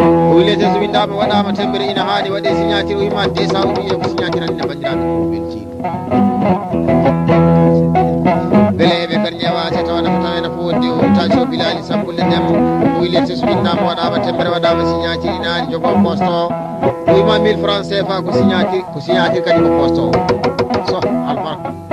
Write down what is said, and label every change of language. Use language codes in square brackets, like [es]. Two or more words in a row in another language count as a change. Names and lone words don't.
[ff] O wi lete so windama waɗama tembere ina haani waɗe signature o wima de sa o wiye ko signature andi ne bandiraɓe ko belti. Beele ɓe kadi ñewa se tawa nafa tawa ena fo wonde o taji o Bilali Sambulle Demba. O wi lete so windama waɗama tembere waɗama signature ina haani jogo poste o. O wima [fr] mille francs [ff] C F A ko signature, ko signature kadi ko poste o. So albarka.